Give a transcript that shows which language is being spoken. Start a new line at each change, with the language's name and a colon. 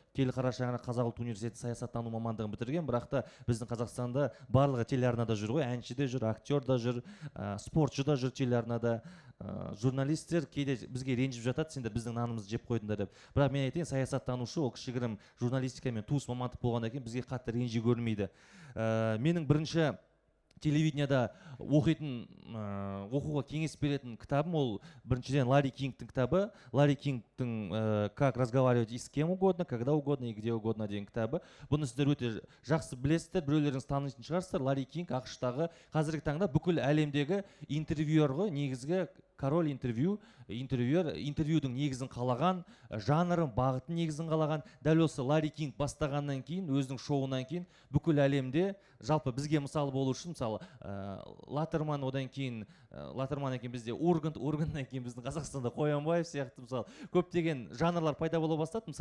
Kazakh: Келі Қарашығанақ Қазақ ұлттық университеті саясаттану мамандығын бітірген, бірақ та біздің Қазақстанда барлығы телеарнада жүр ғой, әнші де жүр, актер да жүр, спортшы да жүр телеарнада, журналистер кейде бізге ренжіп жатады, сендер біздің нанымызды жеп қойдыңдар деп. Бірақ мен айтайын, саясаттанушы ол кішігірім журналистикамен туыс мамандық болғаннан кейін бізге қатты ренжи көрмейді. Менің бірінші телевидениеда оқуға кеңес беретін кітабым ол біріншіден Ларри Кингтің кітабы.
Russian: Ларри Кингтің «Как разговаривать и с кем угодно, когда угодно и где угодно»
Kazakh: деген кітабы. Бұны сіздер өте жақсы білесіздер, біреулеріңіз танитын шығарсыздар. Ларри Кинг ақш-тағы қазіргі таңда бүкіл әлемдегі интервьюер ғой, негізгі король интервьюдің негізін қалаған, жанрын, бағытын негізін қалаған. Дәл осы Ларри Кинг бастағаннан кейін, өзінің шоуынан кейін бүкіл әлемде, жалпы бізге мысалы болу үшін, мысалы Латерман, одан кейін бізде Урганттан кейін біздің Қазақстанда Қоянбаев сияқты мысалы көптеген жанрлар пайда бола бастады.